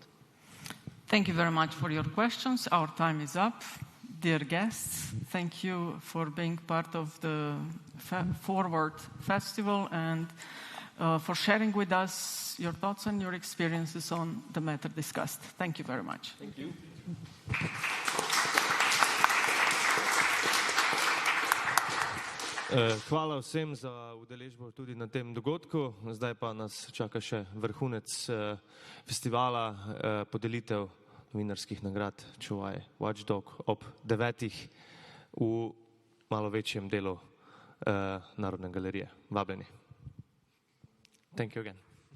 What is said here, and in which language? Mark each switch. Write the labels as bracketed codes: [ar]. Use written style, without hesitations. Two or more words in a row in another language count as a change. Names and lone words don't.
[en] Thank you very much for your questions. Our time is up. Dear guests, thank you for being part of the Forward Festival and for sharing with us your thoughts and your experiences on the matter discussed. Thank you very much. Thank you. [sl] Hvala vsem za udeležbo tudi na tem dogodku. Zdaj pa nas čaka še vrhunec festivala, podelitev novinarskih nagrad Čuvaj Watchdog ob 9. v malo večjem delu Narodne galerije. Vabljeni. [en] Thank you again.